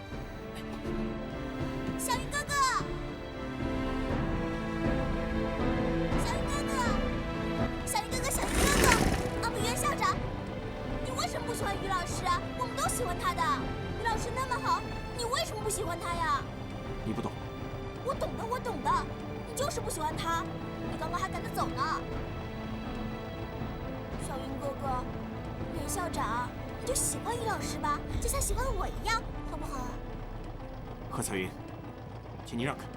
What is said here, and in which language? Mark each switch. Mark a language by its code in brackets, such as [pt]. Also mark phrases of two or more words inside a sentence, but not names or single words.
[zh] 小雲哥哥。不喜歡於老師啊，我們都喜歡他的。於老師那麼好，你為什麼不喜歡他呀？你不懂。我懂的，我懂的。你就是不喜歡他，你剛剛還趕着走呢。小雲哥哥，袁校長，你就喜歡於老師吧，就像喜歡我一樣，好不好？何彩雲，請你讓開。